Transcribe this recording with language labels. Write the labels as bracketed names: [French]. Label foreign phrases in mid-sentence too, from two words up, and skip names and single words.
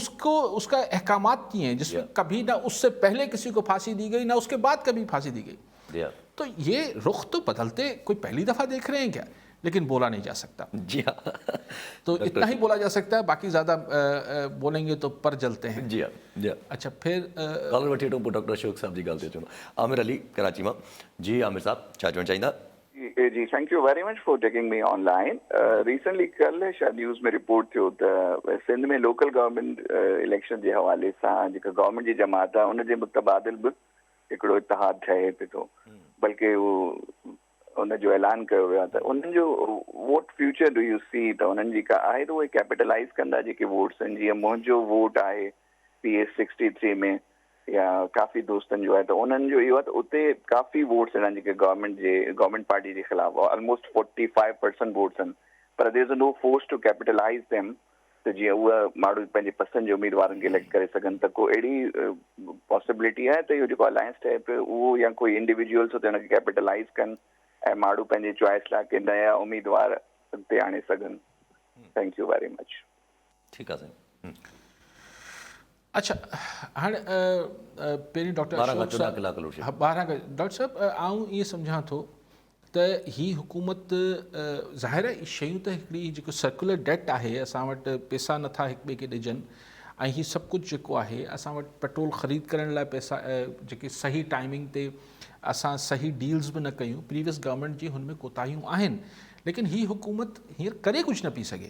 [Urdu] اس کو اس کا احکامات کیے ہیں جس میں کبھی نہ اس سے پہلے کسی کو پھانسی دی گئی، نہ اس کے بعد کبھی پھانسی دی گئی. تو یہ رخ تو بدلتے کوئی پہلی دفعہ دیکھ رہے ہیں کیا، لیکن بولا نہیں جا سکتا. جی ہاں, تو اتنا ہی بولا جا سکتا ہے، باقی زیادہ بولیں گے تو پر جلتے ہیں. جی ہاں، جی ہاں. اچھا، پھر [Sindhi] कॉलर वठी वठूं, डॉक्टर अशोक साहब जी ॻाल्हि थी अचूं। आमिर अली कराची मां। जी आमिर साहब, छा चवणु चाहींदा? जी, [English] thank you very much for taking me online. [Sindhi] रिसेंटली कल शायद न्यूज़ में रिपोर्ट थियो त सिंध में [English] local government election [Sindhi] जे हवाले सां जेका गवर्नमेंट जी जमात आहे उन जे मुतबादिल बि हिकिड़ो इतिहाद ठहे पियो थो, बल्कि वो उनजो ऐलान कयो वियो आहे त उन्हनि जो वोट [English] future do you see, [Sindhi] त उन्हनि जी का आहे त उहे कैपिटलाइज़ कंदा जेके वोट्स आहिनि, जीअं मुंहिंजो वोट आहे PS 63 में, या काफ़ी दोस्तनि जो आहे, त उन्हनि जो इहो आहे त उते काफ़ी वोट्स आहिनि जेके गवर्नमेंट पार्टी जे ख़िलाफ़, ऑलमोस्ट 45% वोट्स आहिनि, पर [English] there is no force to capitalize them, [Sindhi] त जीअं उहा माण्हू पंहिंजे पसंदि जे उम्मीदवारनि खे इलेक्ट करे सघनि। त को अहिड़ी पॉसिबिलिटी आहे त इहो जेको अलायंस ठहे पियो उहो, या कोई इंडिविजुअल्स हुते हुनखे कैपिटलाइज़ कनि ऐं माण्हू पंहिंजे चॉइस लाइ के नया उम्मीदवार अॻिते आणे सघनि। [English] thank you very much. [Sindhi] ठीकु आहे साईं। अच्छा, हाणे पहिरीं डॉक्टर साहब आऊं इहे सम्झां थो त ही हुकूमत ज़ाहिर आहे शयूं त हिकिड़ी जेको [English] circular debt [Sindhi] आहे, असां वटि पैसा नथा हिक ॿिए खे ॾिजनि, ऐं हीउ सभु कुझु जेको आहे असां वटि पेट्रोल ख़रीद करण लाइ पैसा जेके सही टाइमिंग ते असां सही डील्स बि न कयूं, [English] previous government [Sindhi] जी हुन में कोताहियूं आहिनि, लेकिन ही हुकूमत हींअर करे कुझु न पई सघे।